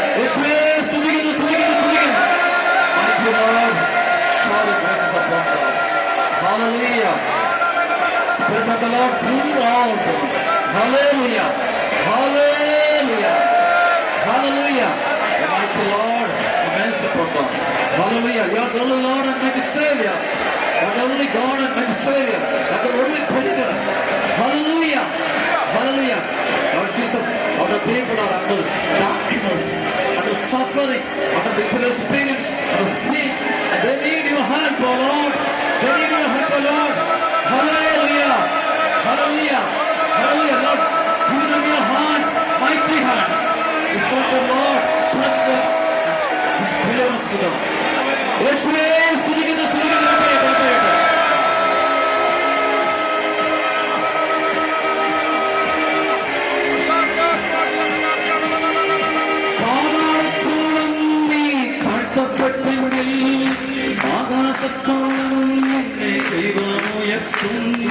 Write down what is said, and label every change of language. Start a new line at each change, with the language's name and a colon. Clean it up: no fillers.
Malayalam: Yeshua, സ്തുതിക്കുന്നു, സ്തുതിക്കുന്നു, സ്തുതിക്കുന്നു.
English: Mighty Lord, shower your blessings upon them. Hallelujah. Spirit of the Lord, pour out. Hallelujah. Hallelujah. Hallelujah. The mighty Lord, immense upon them. Hallelujah. You are the only Lord and mighty Savior. You are the only God and mighty Savior. You are the only Deliverer. Hallelujah. Hallelujah. Lord Jesus, all the people are under darkness, under suffering, under difficult experience, under sin, and they need your help, O Lord. They need your help, O Lord. Hallelujah. Hallelujah. Hallelujah. Lord, give them your hands, mighty hands. Before the Lord, bless them and deliverance to them.
Malayalam: Yeshua, സ്തുതിക്കുന്നു, സ്തുതിക്കുന്നു. പാതാളത്തോളം നീ താഴ്ത്തപ്പെട്ടെങ്കിൽ ആകാശത്തോളം നിന്നെ ദൈവം ഉയർത്തും.